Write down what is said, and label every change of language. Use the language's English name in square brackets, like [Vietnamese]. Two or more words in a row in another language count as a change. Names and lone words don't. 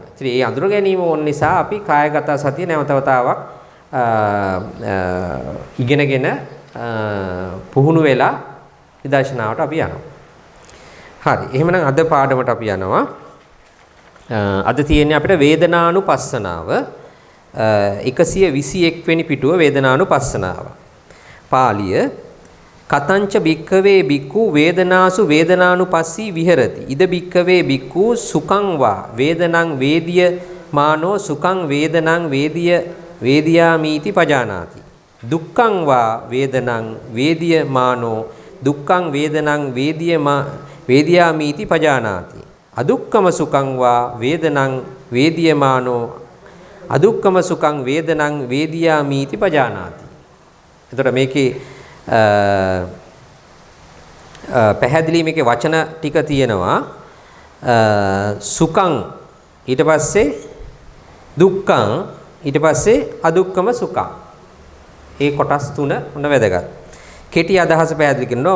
[Sinhala] ඉතින් ඒ අඳුර ගැනීම ඕන නිසා අපි කායගත සතිය නැවත වතාවක් ඉගෙනගෙන පුහුණු වෙලා විදර්ශනාවට අපි යනවා. හරි. එහෙමනම් අද පාඩමට අපි යනවා. අද තියෙන්නේ අපිට වේදනානුපස්සනාව 121 වෙනි පිටුව වේදනානුපස්සනාව. [Pali] පාලිය කතංච භික්ඛවේ භික්ඛු වේදනාසු වේදනානුපස්සී විහෙරති. ඉද භික්ඛවේ භික්ඛු සුඛං වා වේදනං වේදිය මානෝ සුඛං වේදනං වේදිය වේදියාමීති පජානාති. දුක්ඛං වා වේදනං වේදිය මානෝ දුක්ඛං වේදනං වේදියාමීති පජානාති. අදුක්ඛම සුඛං වා වේදනං වේදියමානෝ අදුක්ඛම සුඛං වේදනං වේදියාමීති පජානාති. [Sinhala] එතකොට මේකේ පැහැදිලි මේකේ වචන ටික තියෙනවා. සුඛං ඊට පස්සේ දුක්ඛං ඊට පස්සේ [Pali] අදුක්ඛම සුඛං. [Sinhala] ඒ කොටස් තුන උන වැදගත්. කෙටි අදහස පැහැදිලි කරනවා.